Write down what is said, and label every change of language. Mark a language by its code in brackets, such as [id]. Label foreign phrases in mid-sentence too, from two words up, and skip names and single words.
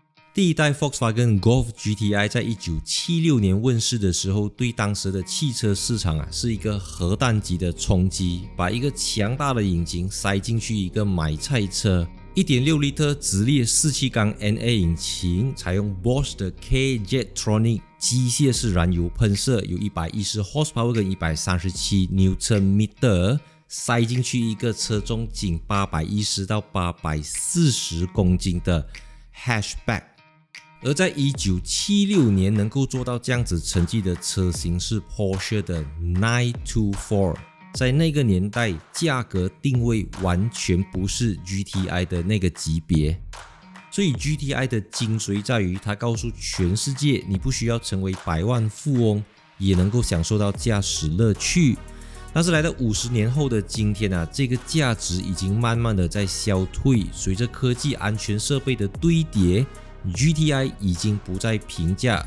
[zh] 第一代 Volkswagen Golf GTI 在1976年問世的時候，對當時的汽車市場是一個核彈級的衝擊，把一個強大的引擎塞進去一個買菜車。1.6 L 直列4氣缸 NA 引擎，採用 Bosch 的 K-Jetronic 機械式燃油噴射，有110 horsepower 跟137 Nm， 塞進去一個車重僅810到840公斤的 hatchback。而在1976年能夠做到這樣子成績的車型是 Porsche 的924。在那個年代，價格定位完全不是 GTI 的那個級別，所以 GTI 的精髓在於它告訴全世界，你不需要成為百萬富翁，也能夠享受到駕駛樂趣。但是來到50年後的今天這個價值已經慢慢的在消退，隨着科技安全設備的堆疊， GTI 已經不再平價。